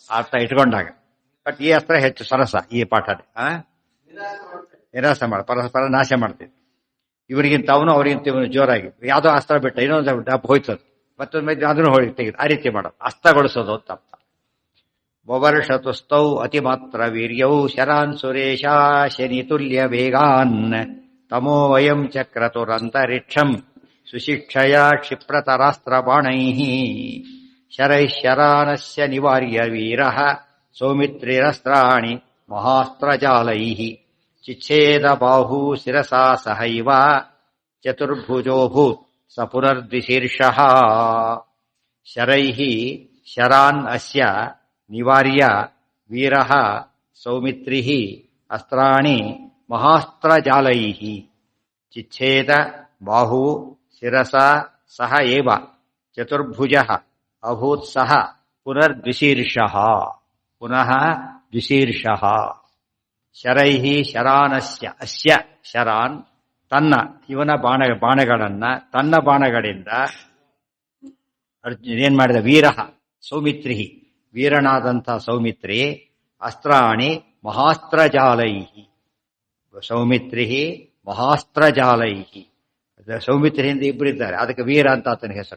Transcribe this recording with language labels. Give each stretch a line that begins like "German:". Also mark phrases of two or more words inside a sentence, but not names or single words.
Kannada: ಅರ್ಥ ಇಟ್ಕೊಂಡಾಗ. ಬಟ್ ಈ ಅಸ್ತ್ರ ಹೆಚ್ಚು ಸರಸ. ಈ ಪಾಠ ನಿರಾಸ ಪರಸ್ಪರ ನಾಶ ಮಾಡ್ತಿದ್ರು. ಇವರಿಗಿಂತ ಅವನು, ಅವರಿಗಿಂತ ಇವನು ಜೋರಾಗಿ ಯಾವ್ದೋ ಅಸ್ತ್ರ ಬಿಟ್ಟ ಇನ್ನೊಂದು ಡಬ್ಬ ಹೋಯ್ತದು, ಮತ್ತೊಂದು ಅದನ್ನು ಹೋಗಿ ತೆಗೆದು ಆ ರೀತಿ ಮಾಡೋದು. ಅಸ್ತಗೊಳಿಸೋದು ಅಂತ ಅರ್ಥ.
Sanskrit: ವವರ್ಷತುಸ್ತೌ ಅತಿಮಾತ್ರ ವೀರ್ಯೌ ಶರಾನ್ ಸುರೇಶ ಶನಿ ತುಲ್ಯ ವೇಗಾನ್ ತಮೋ ವಯಂ ಚಕ್ರತುರಂತರಿಕ್ಷಂ ಸುಶಿಕ್ಷಯ ಕ್ಷಿಪ್ರತರಾಸ್ತ್ರ ಬಾಣೈ ಶರೈಶರಾನಸ್ಯ ನಿವಾರ್ಯ ವೀರಃ ಸೌಮಿತ್ರಿರಸ್ತ್ರಾಣಿ ಮಹಾಸ್ತ್ರಜಾಲೈ ಚಿಚ್ಛೇದ ಬಾಹೂ ಶಿರಸಾ ಸಹೈವ ಚತುರ್ಭುಜೋಭೂತ್ ಸ ಪುನರ್ದ್ವಿಶೀರ್ಷಃ ಶರೈಃ ಶರಾನ್ ಅಸ್ಯ ನಿವಾರ್ಯ ವೀರಃ ಸೌಮಿತ್ರಿಃ ಅಸ್ತ್ರಾಣಿ ಮಹಾಸ್ತ್ರಜಾಲೈಃ ಚಿಚ್ಛೇದ ಬಾಹು ಶಿರಸ ಸಹ ಏವ ಚತುರ್ಭುಜ ಅಭೂತ್ ಸಹ ಪುನರ್ದ್ವಿಶೀರ್ಷಃ ಪುನಃ ದ್ವಿಶೀರ್ಷಃ ಶರೈಃ ಶರಾನಸ್ಯ ಅಸ್ಯ ಶರಾನ್
Kannada: ತನ್ನ ಇವನ ಬಾಣಗಳನ್ನ ತನ್ನ ಬಾಣಗಳಿಂದ ಏನ್ ಮಾಡಿದ
Sanskrit: ವೀರಃ ಸೌಮಿತ್ರಿ
Kannada: ವೀರನಾದಂಥ ಸೌಮಿತ್ರಿ
Sanskrit: ಅಸ್ತ್ರಾಣಿ ಮಹಾಸ್ತ್ರಜಾಲೈ ಸೌಮಿತ್ರಿ ಮಹಾಸ್ತ್ರಜಾಲೈ
Kannada: ಸೌಮಿತ್ರಿಯಿಂದ ಇಬ್ಬರಿದ್ದಾರೆ ಅದಕ್ಕೆ ವೀರ ಅಂತ ಆತನ ಹೆಸರು.